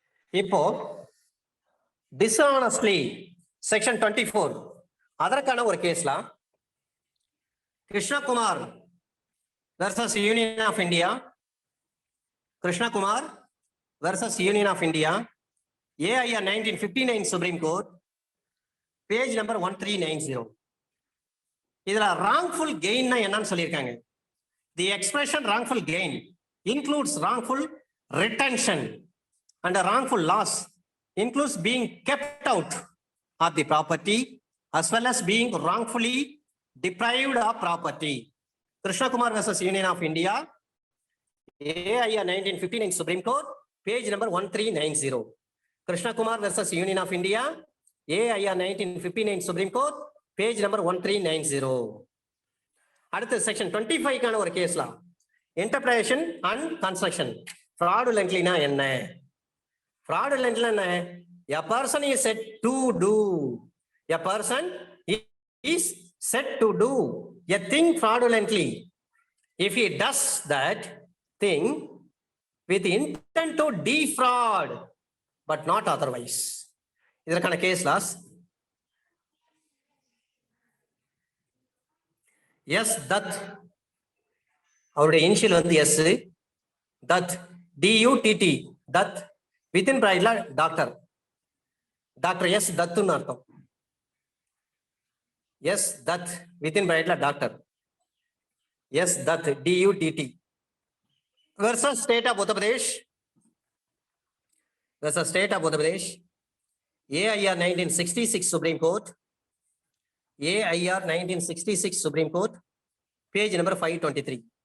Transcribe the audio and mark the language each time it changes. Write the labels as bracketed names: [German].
[English] இப்போ dishonestly section 24 அதற்கான ஒரு கேஸ்லாம் Krishnakumar versus Union of India, Krishnakumar versus Union of India, AIR 1959 Supreme Court, page number 1390. [Tamil] இதுல wrongful gain என்னன்னு சொல்லியிருக்காங்க. [English] The expression wrongful gain includes wrongful retention and a wrongful loss includes being kept out of the property as well as being wrongfully deprived of property. Krishna Kumar versus Union of India, AIR 1959 Supreme Court, page number 1390. Krishna Kumar versus Union of India, AIR 1959 Supreme Court, page number 1390. அடுத்து section 25 கான ஒரு கேஸ்லாம் interpretation and construction. [Tamil] fraudulently-னா என்ன? fraudulently என்ன? [English] A person is said to do. A person is said to do a thing fraudulently if he does that thing with intent to defraud but not otherwise. [Tamil] இதற்கான case loss S தத், அவருடைய initial வந்து S, தத் டியூடிடி, தத் within பிராக்கெட்ல doctor, doctor S தத்துன்னு அர்த்தம். [English] S Dutt within பிராக்கெட்ல doctor, S Dutt டியூடிடி versus state of Uttar Pradesh, versus state of Uttar Pradesh, AIR 1966 Supreme Court, AIR 1966 Supreme Court, page number 523.